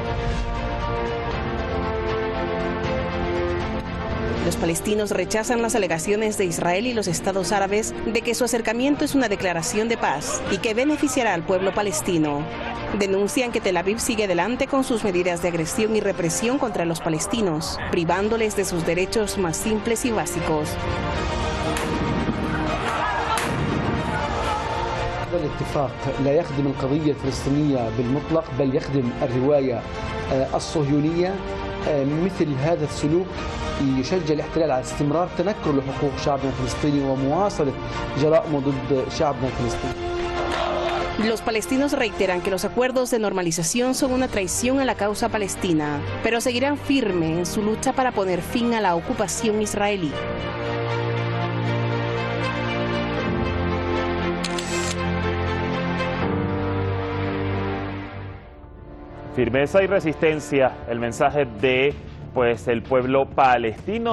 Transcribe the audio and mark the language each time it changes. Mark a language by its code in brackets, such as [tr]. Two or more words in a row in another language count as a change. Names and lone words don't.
[es] Los palestinos rechazan las alegaciones de Israel y los estados árabes de que su acercamiento es una declaración de paz y que beneficiará al pueblo palestino. Denuncian que Tel Aviv sigue adelante con sus medidas de agresión y represión contra los palestinos, privándoles de sus derechos más simples y básicos. [ar] هذا الاتفاق لا يخدم القضية الفلسطينية بالمطلق بل يخدم الرواية الصهيونية. مثل هذا السلوك يشجع الاحتلال على استمرار تنكر لحقوق شعبنا الفلسطيني ومواصلة جرائمه ضد شعبنا الفلسطيني. [es] Los palestinos reiteran que los acuerdos de normalización son una traición a la causa palestina, pero seguirán firmes en su lucha para poner fin a la ocupación israelí. Firmeza y resistencia, el mensaje de el pueblo palestino.